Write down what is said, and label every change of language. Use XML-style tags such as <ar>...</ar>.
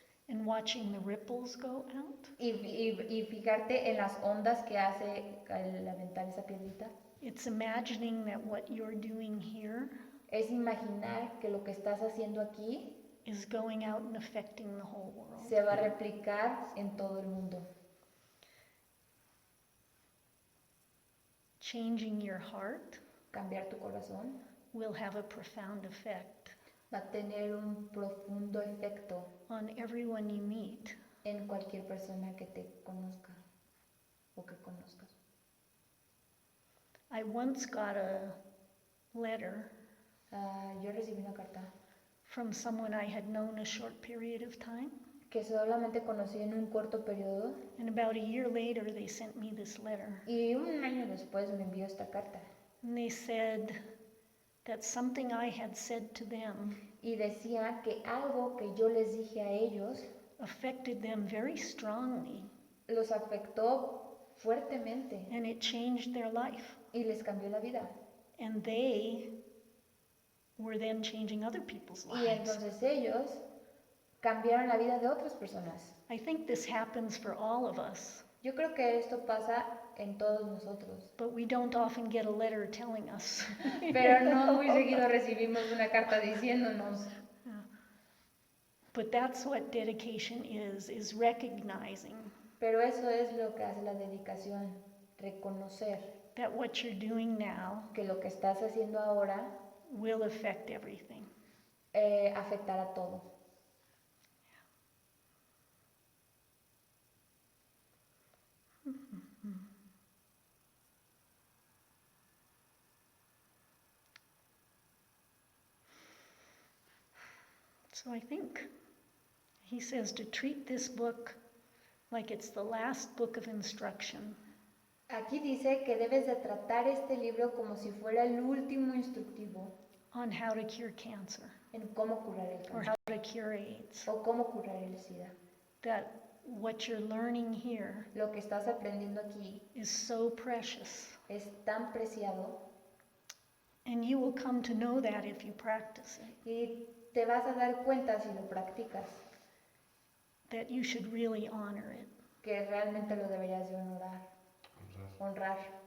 <en>And watching the ripples go out.</en> <es>y fijarte en las ondas que hace al aventar esa piedrita.</es> <en>It's imagining that what you're doing here</en> <es>Es imaginar que lo que estás haciendo aquí</es> <en>is going out and affecting the whole world.</en> <es>se va a replicar en todo el mundo.</es> <en>Changing your heart</en> <es>Cambiar tu corazón</es> <en>will have a profound effect</en> <es>va a tener un profundo efecto</es> <en>on everyone you meet.</en> <es>en cualquier persona que te conozca o que conozcas.</es> <en>I once got a letter</en> <es>Yo recibí una carta</es> <en>from someone I had known a short period of time,</en> <es>que solamente conocí en un corto periodo</es> <en>and about a year later they sent me this letter.</en> <es>y un año después me envió esta carta</es> <en>And they said that something I had said to them</en> <es>y decía que algo que yo les dije a ellos</es> <en>affected them very strongly,</en> <es>los afectó fuertemente</es> <en>and it changed their life.</en> <es>y les cambió la vida.</es> <en>And they were then changing other people's</en> <es>Y</es> <en>lives.</en> <es>entonces ellos cambiaron la vida de otras personas.</es> <en>I think this happens for all of us,</en> <es>Yo creo que esto pasa en todos nosotros,</es> <en>but we don't often get a letter telling us.</en> <es>pero no muy seguido recibimos una carta diciéndonos.</es> <en>But that's what dedication is recognizing</en> <es>Pero eso es lo que hace la dedicación, reconocer</es> <en>that what you're doing now</en> <es>que lo que estás haciendo ahora</es> <en>will affect everything.</en> <es>afectará todo.</es> <en>So I think he says to treat this book like it's the last book of instruction.</en> <es>Aquí dice que debes de tratar este libro como si fuera el último instructivo</es> <en>On how to cure cancer</en> <es>en cómo curar el</es> <en>or</en> <es>cáncer</es> <en>how to cure AIDS.</en> <es>o cómo curar el SIDA.</es> <en>That what you're learning here</en> <es>Lo que estás aprendiendo aquí</es> <en>is so precious,</en> <es>es tan preciado</es> <en>and you will come to know that if you practice it,</en> <es>y te vas a dar cuenta si lo practicas,</es> <en>that you should really honor it.</en> <es>que realmente lo deberías de honrar.</es>